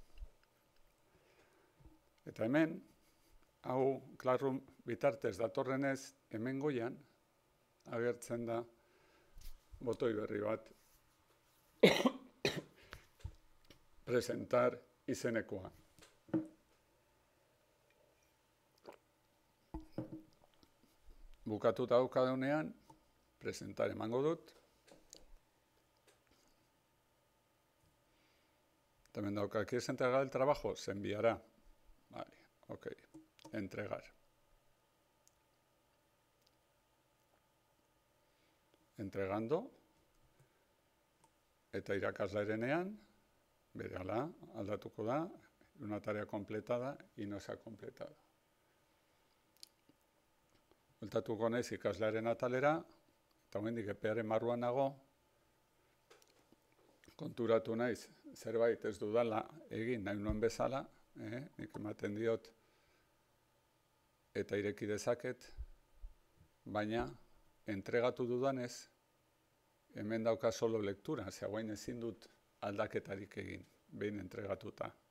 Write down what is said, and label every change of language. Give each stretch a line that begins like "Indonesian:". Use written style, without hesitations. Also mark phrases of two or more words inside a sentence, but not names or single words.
Basque: Eta hemen, hau Classroom bitartez datorrenez, hemen goian, agertzen da botoi berri bat presentar izenekoa. Bukatuta daukadeunean, presentar emango dut.
Spanish: También dauka, ¿quieres entregar el trabajo? Se enviará. Vale, ok. Entregar. Entregando.
Basque: Eta irakaslearenean, berehala aldatuko da,
Spanish: una tarea completada y no se ha completado.
Basque: Bueltatuko naiz ikaslearen atalera, eta hemendik epearen barruan nago, konturatu naiz, zerbait ez dudala egin nahi nuen bezala, nik ematen diot, eta ireki dezaket, baina entregatu dudanez, hemen dauka
Spanish: solo lektura,
Basque: ze guain ezin dut aldaketarik egin, behin entregatuta.